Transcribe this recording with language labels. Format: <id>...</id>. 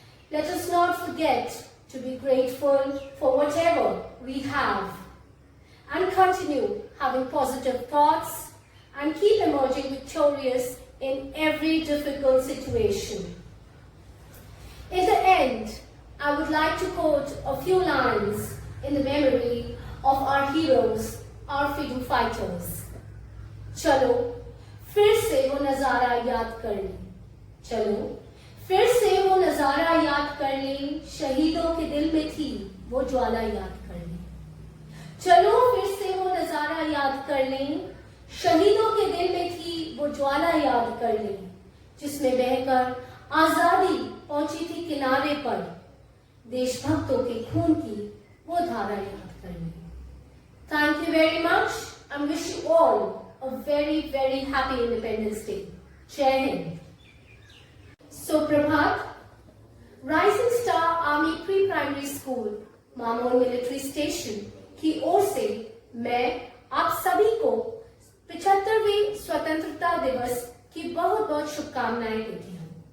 <en>Let us not forget to be grateful for whatever we have and continue having positive thoughts and keep emerging victorious in every difficult situation. In the end, I would like to quote a few lines in the memory of our heroes, our freedom fighters.</en> <hi>चलो फिर से वो नजारा याद कर लें, चलो फिर से वो नजारा याद कर लें, शहीदों के दिल में थी वो ज्वाला याद कर लें। चलो फिर से वो नजारा याद कर लें, शहीदों के दिल में थी वो ज्वाला याद कर लें, जिसमें बहकर आजादी पहुंची थी किनारे पर, देशभक्तों के खून की वो धारा याद कर लें।</hi> <en>Thank you very much and wish you all a very, very happy Independence Day. Jai Hind.</en> <hi>Suprabhat, Rising Star Army Pre-Primary School, मामोन मिलिट्री स्टेशन की ओर से मैं आप सभी को 75वें स्वतंत्रता दिवस की बहुत बहुत शुभकामनाएं देती हूँ।</hi>